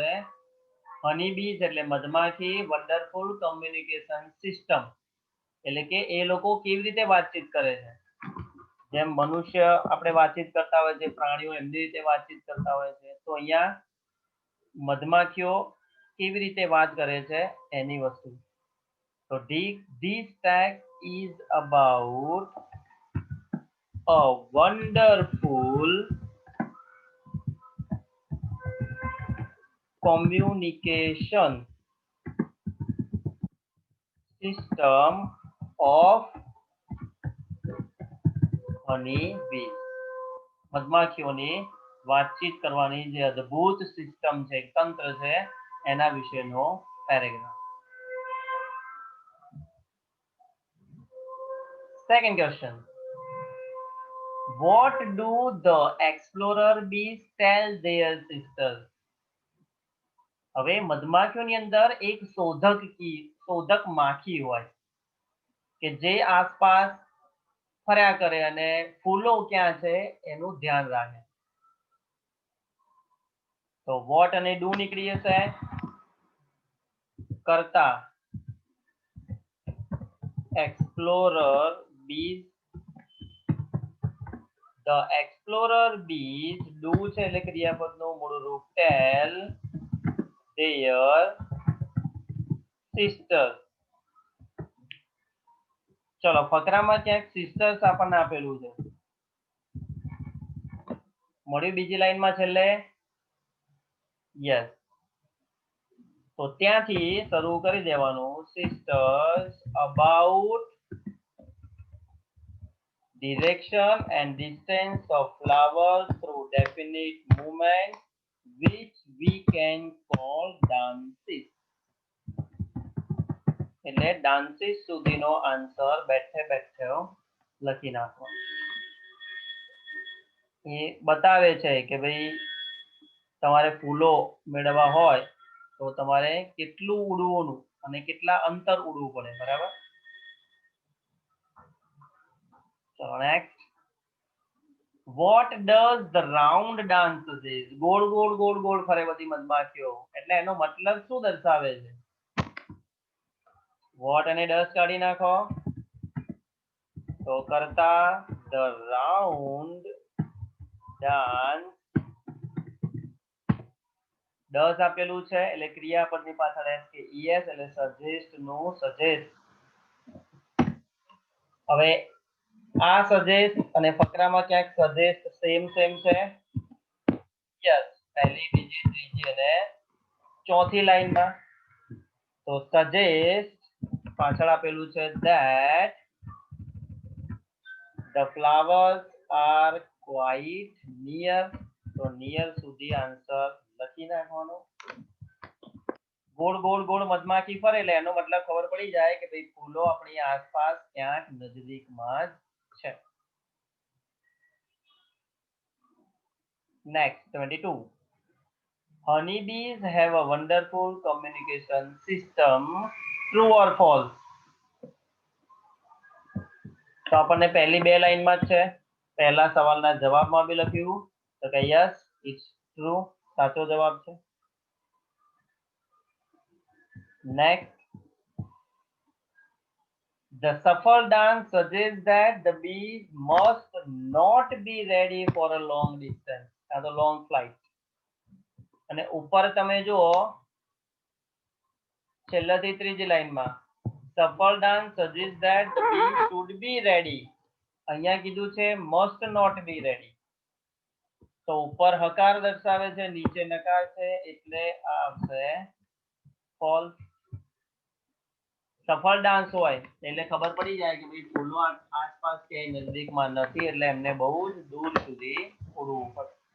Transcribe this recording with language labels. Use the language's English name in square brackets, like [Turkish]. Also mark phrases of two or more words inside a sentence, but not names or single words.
[English] honey bees [Gujarati] એટલે મધમાખી, [English] wonderful communication system [Gujarati] એટલે કે એ લોકો કેવી રીતે વાતચીત કરે છે. જેમ મનુષ્ય આપણે વાતચીત કરતા હોય છે, પ્રાણીઓ એમની રીતે વાતચીત કરતા હોય છે, તો અહીંયા મધમાખીઓ કેવી રીતે વાત કરે છે એની વસ્તુ. [English] તો this text is about a wonderful communication system of honey bees. [Gujarati] મધમાખીઓની વાતચીત કરવાની જે અદ્ભુત સિસ્ટમ છે, તંત્ર છે, એના વિશેનો પેરેગ્રાફ. [English] second question, what do the explorer bees tell their sisters? [Gujarati] હવે મધમાખીઓની અંદર એક શોધક માખી હોય કે જે આસપાસ ફર્યા કરે અને ફૂલો ક્યાં છે એનું ધ્યાન રાખે. તો વોટ અને ડુ નીકળી જશે. [English] કરતા explorer bees, the explorer bees, do [Gujarati] છે એટલે ક્રિયાપદનું મૂળ રૂપ [English] tell their sisters. [Gujarati] ચલો ફકરામાં ક્યાંક સિસ્ટર્સ આપણને આપેલું છે, મળ્યું બીજી લાઈનમાં છેલ્લે? [English] યસ. [Gujarati] તો ત્યાંથી શરૂ કરી દેવાનું [English] sisters about direction and distance of flowers through definite movement which we can call dances. [Gujarati] એટલે ડાન્સીસ સુધીનો આન્સર બેઠે બેઠે લખી નાખો. એ બતાવે છે કે ભાઈ તમારે ફૂલો મેળવવા હોય તો તમારે કેટલું ઉડવું અને કેટલા અંતર ઉડવું પડે, બરાબર? ચલો નેક્સ્ટ, [English] what does the round dance is? [Gujarati] ગોળ ગોળ ગોળ ગોળ ફરે બધી મધમાખીઓ, એટલે એનો મતલબ શું દર્શાવે છે? વોટ અને ડસ કાઢી નાખો. તો કરતા [English] the round dance, [Gujarati] ડસ આપેલું છે એટલે ક્રિયાપદની પાછળ એસ કે ઈએસ એટલે સજેસ્ટ નું સજેસ્ટ. હવે આ સજેસ્ટ અને ફકરામાં ક્યાંક [English] suggest same [Gujarati] છે. યસ, પહેલી બીજી ત્રીજી અને ચોથી લાઈનમાં. તો સજેસ્ટ પાછળ આપેલું છે [English] that the flowers are quite near. [Gujarati] તો નિયર સુધી આન્સર લખી નાખવાનો. ગોળ ગોળ ગોળ મધમાખી ફરે એટલે એનો મતલબ ખબર પડી જાય કે ભાઈ ફૂલો આપણી આસપાસ ક્યાંક નજદીકમાં જ છે. નેક્સ્ટ 22, [English] honeybees have a wonderful communication system, true or false? [Gujarati] તો આપણને પહેલી બે લાઈનમાં જ છે, પહેલા સવાલના જવાબમાં બી લખ્યું તો કે [English] yes it's true, [Gujarati] સાચો જવાબ છે. નેક્સ્ટ, [English] the shuffle dance suggests that the bees must not be ready for a long distance, a long flight. [Gujarati] અને ઉપર તમે જુઓ છેલ્લાથી ત્રીજી લાઈનમાં [English] shuffle dance suggests that the bees should be ready. [Gujarati] અહીંયા કીધું છે [English] must not be ready. [Gujarati] તો ઉપર હકાર દર્શાવે છે, નીચે નકાર છે, એટલે આ આવશે false. સફળ ડાન્સ હોય એટલે ખબર પડી જાય કે ભાઈ ફૂલો આસપાસ ક્યાંય નજીકમાં નથી એટલે એમને બહુ જ દૂર સુધી ઉડવું પડે.